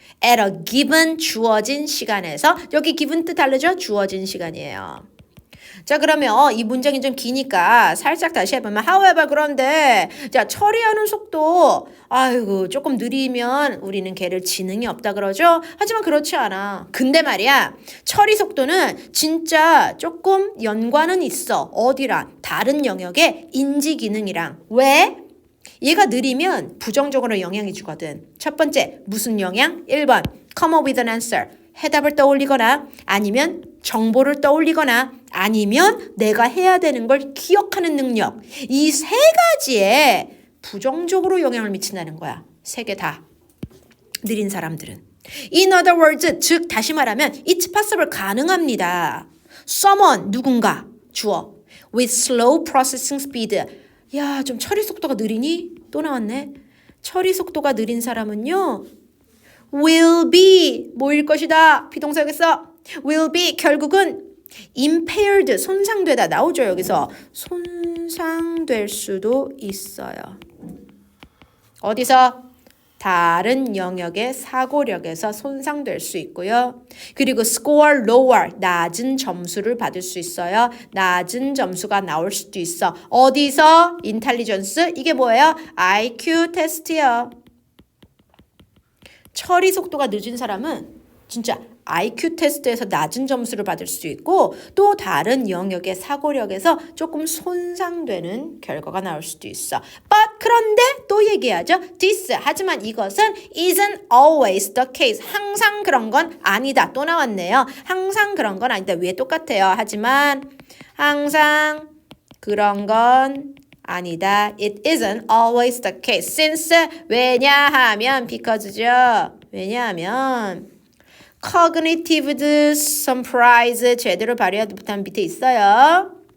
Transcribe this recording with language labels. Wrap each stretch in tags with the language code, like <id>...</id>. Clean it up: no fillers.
<en>At a given</en> <ko>주어진 시간에서. 여기 given 뜻 다르죠? 주어진 시간이에요. 자, 그러면 이 문장이 좀 기니까 살짝 다시 해보면 however 그런데 자 처리하는 속도 조금 느리면 우리는 걔를 지능이 없다 그러죠. 하지만 그렇지 않아. 근데 말이야 처리 속도는 진짜 조금 연관은 있어. 어디랑? 다른 영역의 인지 기능이랑. 왜? 얘가 느리면 부정적으로 영향이 주거든. 첫 번째 무슨 영향?</ko> <en>1번 come up with an answer.</en> <ko>해답을 떠올리거나 아니면 정보를 떠올리거나 아니면 내가 해야 되는 걸 기억하는 능력. 이 세 가지에 부정적으로 영향을 미친다는 거야. 세 개 다. 느린 사람들은.</ko> <en>In other words,</en> <ko>즉 다시 말하면</ko> <en>it's possible 가능합니다. Someone 누군가 주어 with slow processing speed.</en> <ko>야, 좀 처리 속도가 느리니? 또 나왔네. 처리 속도가 느린 사람은요. will be 뭐일 것이다. 비동사겠어. will be 결국은 impaired 손상되다 나오죠. 여기서 손상될 수도 있어요. 어디서? 다른 영역의 사고력에서 손상될 수 있고요. 그리고</ko> <en>score lower</en> <ko>낮은 점수를 받을 수 있어요. 낮은 점수가 나올 수도 있어. 어디서? intelligence 이게 뭐예요? IQ 테스트요. 처리 속도가 늦은 사람은 진짜 IQ 테스트에서 낮은 점수를 받을 수 있고 또 다른 영역의 사고력에서 조금 손상되는 결과가 나올 수도 있어. But 그런데 또 얘기하죠.</ko> <en>This</en> <ko>하지만 이것은</ko> <en>isn't always the case.</en> <ko>항상 그런 건 아니다. 또 나왔네요. 항상 그런 건 아니다. 위에 똑같아요. 하지만 항상 그런 건 아니다.</ko> <en>It isn't always the case. Since</en> <ko>왜냐하면</ko> <en>because죠.</en> <ko>왜냐하면</ko> <en>cognitive surprise</en> <ko>제대로 발휘하지 못한 밑에 있어요.</ko>